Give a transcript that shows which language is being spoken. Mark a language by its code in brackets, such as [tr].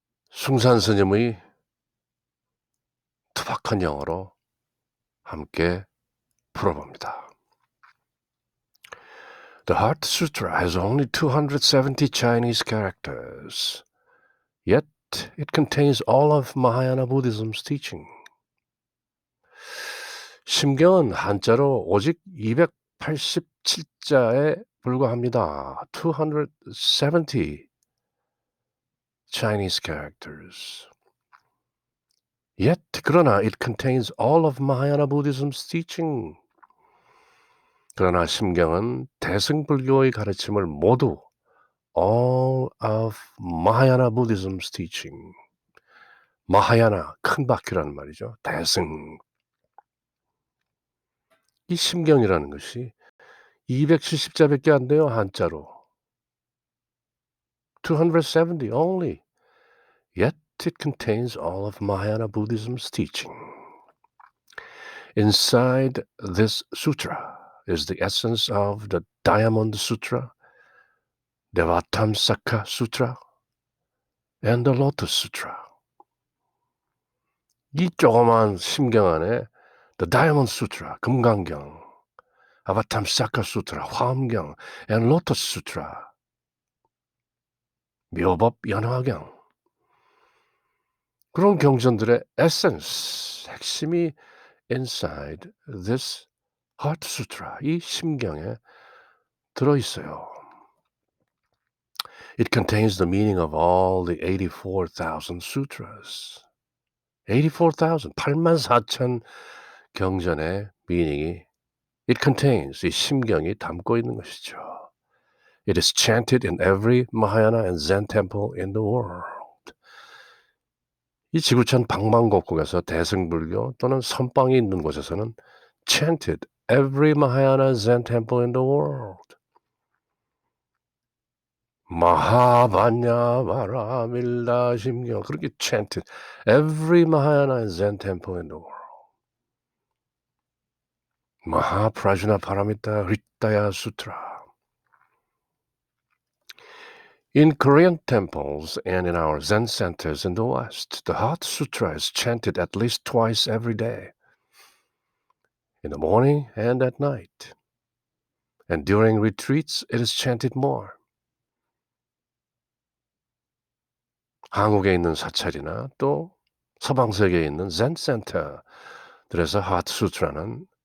[ko] 숭산스님의 투박한 영어로 함께 풀어봅니다. [en] The Heart Sutra has only 270 Chinese characters, yet it contains all of Mahayana Buddhism's teaching. [ko] 심경은 한자로 오직 287자에 불과합니다. [en] 270 Chinese characters. Yet, [ko] 그러나 [en] it contains all of Mahayana Buddhism's teaching. [ko] 그러나 심경은 대승불교의 가르침을 모두 [en] all of Mahayana Buddhism's teaching. [ko] 마하야나 큰 바퀴라는 말이죠. 대승. 이 심경이라는 것이 270자밖에 안 돼요. 한자로. [en] 270 only. Yet it contains all of Mahayana Buddhism's teaching. Inside this sutra is the essence of the Diamond Sutra, Devatamsaka Sutra, and the Lotus Sutra. [ko] 이 조그만 심경 안에 The Diamond Sutra, 금강경, Avatamsaka Sutra, 화엄경, and Lotus Sutra, 묘법 연화경. 그런 경전들의 에센스, 핵심이 [en] inside this Heart Sutra, [ko] 이 심경에 들어있어요. [en] It contains the meaning of all the 84,000 sutras. [ko] 84,000, 84,000 경전의 meaning이 [en] it contains, [ko] 이 심경이 담고 있는 것이죠. [en] It is chanted in every Mahayana and Zen temple in the world. [ko] 이 지구촌 방방곡곡에서 대승불교 또는 선방이 있는 곳에서는 [en] chanted every Mahayana Zen temple in the world. [ko] 마하반야바라밀다 심경 그렇게 [en] chanted every Mahayana and Zen temple in the world. [sa] 마하프라주나 파라미타 휘타야 수트라. [en] In Korean temples and in our Zen centers in the West, the Heart Sutra is chanted at least twice every day, in the morning and at night. And during retreats, it is chanted more. [ko] 한국에 있는 사찰이나 또 서방 세계에 있는 Zen 센터들에서 Heart Sutra는